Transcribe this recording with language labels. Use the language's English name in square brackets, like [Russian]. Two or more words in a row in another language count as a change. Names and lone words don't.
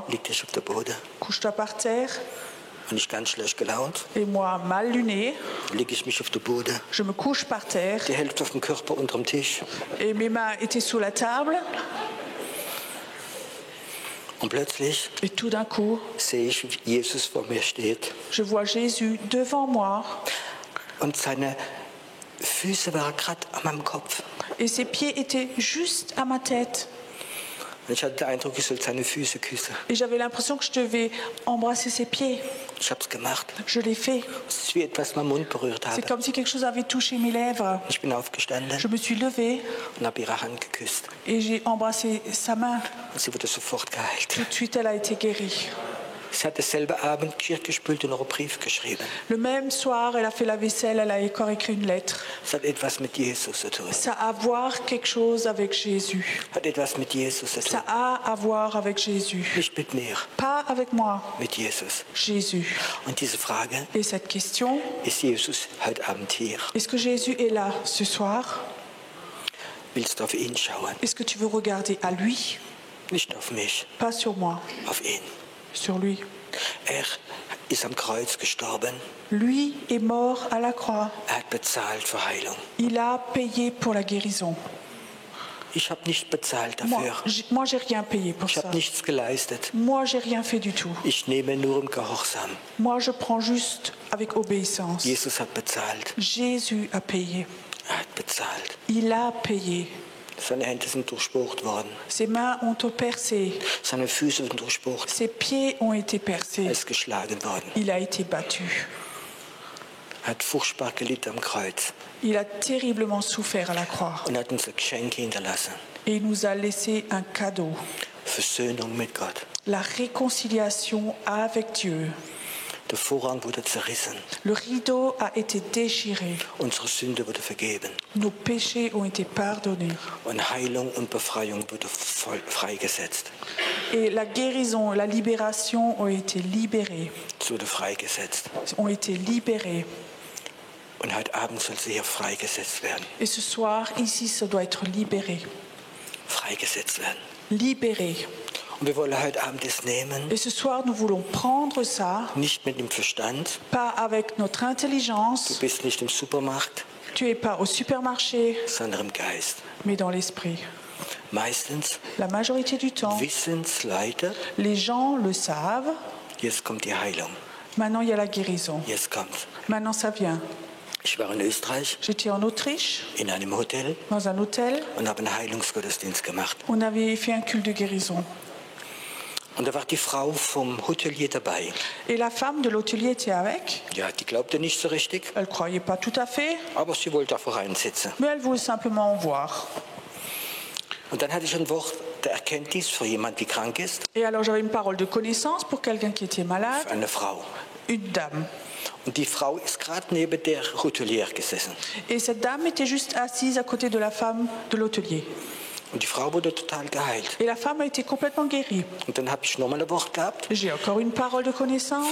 [German] leg dich auf den Boden. [French] couche-toi par terre. [German] Und ich ganz schlecht gelaunt, [French] Et moi, mal luné, [German] lege ich mich auf den Boden. [French] je me couche par terre. [German] Die Hälfte auf dem Körper unterm Tisch. [French] Et mes mains étaient sous la table. [German] Und plötzlich [French] Et tout d'un coup, [German] sehe ich, wie Jesus vor mir steht. [French] je vois Jésus devant moi. [German] Und seine Füße waren gerade an meinem Kopf. [French] Et ses pieds étaient juste à ma tête. [German] Und ich hatte den Eindruck, ich soll seine Füße küssen. [French] Et j'avais l'impression que je devais embrasser ses pieds. [German] Ich habe es gemacht. [French] Je l'ai fait. [German] Es ist wie etwas meinen Mund berührt [French] C'est [German] habe. [French] comme si quelque chose avait touché mes lèvres. [German] Ich bin aufgestanden [French] Je me suis levée [German] und habe ihre Hand geküsst. [French] et j'ai embrassé sa main. [German] Und sie wurde sofort geheilt. [French] Tout de suite, elle a été guérie. [German] Sie hat dasselbe Abend Geschirr gespült und noch einen Brief geschrieben. [French] Le même soir, elle a fait la vaisselle, elle a encore écrit une lettre. [German] Es hat etwas mit Jesus zu tun. [French] Ça a à voir quelque chose avec Jésus. [German] Hat etwas mit Jesus zu tun. [French] Ça a à voir avec Jésus. [German] Nicht mit mir, [French] Pas avec moi, [German] mit Jesus. [French] Jésus. [German] Und diese Frage, [French] Et cette question, [German] ist Jesus heute Abend hier? [French] est-ce que Jésus est là ce soir? [German] Willst du auf ihn schauen? [French] Est-ce que tu veux regarder à lui? [German] Nicht auf mich, [French] Pas sur moi, [German] auf ihn. [French] sur lui. [German] Er ist am Kreuz gestorben. [French] Lui est mort à la croix. [German] Er hat bezahlt für Heilung. [French] Il a payé pour la guérison. [German] Ich habe nicht bezahlt dafür. [French] Moi, j'ai rien payé pour [German] Ich [French] ça. [German] habe nichts geleistet. [French] Moi, j'ai rien fait du tout. [German] Ich nehme nur im Gehorsam. [French] Moi, je prends juste avec obéissance. [German] Jesus hat bezahlt. [French] Jésus a payé. [German] Hat bezahlt. [French] Il a payé. [German] Seine Hände sind durchbohrt worden. [French] Ses mains ont été percées. [German] Seine Füße sind durchbohrt. [French] Ses pieds ont été [German] Er [French] percés. [German] ist geschlagen worden. [French] Il a été battu. [German] Er hat furchtbar gelitten am Kreuz [French] Il a terriblement souffert à la croix. [German] und hat uns ein Geschenk hinterlassen. [French] Et il nous a laissé un cadeau. [German] Versöhnung mit Gott. [French] La réconciliation avec Dieu. [German] Der Vorhang wurde zerrissen. [French] Le rideau a été déchiré. [German] Unsere Sünde wurde vergeben. [French] Nos péchés ont été pardonnés. [German] Und Heilung und Befreiung wurde freigesetzt. [French] Et la guérison, la libération ont été libérées. [German] Es wurde freigesetzt. [French] Ont été libérées. [German] Und heute Abend soll sie hier freigesetzt werden. [French] Et ce soir, ici, ça doit être libéré. [German] Freigesetzt werden. [French] Libéré. [German] Und wir wollen heute Abend das nehmen, [French] Et ce soir, nous voulons prendre ça, [German] nicht mit dem Verstand. [French] pas avec notre [German] Du [French] intelligence. [German] bist nicht im Supermarkt, [French] Tu n'es pas au supermarché, [German] sondern im Geist. [French] mais dans l'esprit. [German] Meistens [French] La majorité du temps, [German] wissen es Leute, [French] les gens le savent. [German] jetzt kommt die Heilung. [French] Maintenant, il y a la guérison. [German] Jetzt kommt's. [French] Maintenant, ça vient. [German] Ich war in Österreich [French] J'étais en Autriche, [German] in einem Hotel [French] dans un hôtel. [German] und habe einen Heilungsgottesdienst gemacht. [French] On avait fait un culte de guérison. [German] Und da war die Frau vom Hotelier dabei. [French] Et la femme de l'hôtelier était avec. [German] Ja, die glaubte nicht so richtig, [French] Elle ne croyait pas tout à fait, [German] aber sie wollte da reinsitzen. [French] mais elle voulait simplement en voir. [German] Und dann hatte ich ein Wort der Erkenntnis für jemand, die krank ist, [French] Et alors j'avais une parole de connaissance pour quelqu'un qui était malade, [German] für eine Frau. [French] une dame. [German] Und die Frau ist gerade neben der Hotelier gesessen. [French] Et cette dame était juste assise à côté de la femme de l'hôtelier. [German] Und die Frau wurde total geheilt. [French] Et la femme a été complètement guérie. [German] Und dann habe ich nochmal ein Wort gehabt [French] J'ai encore une parole de connaissance.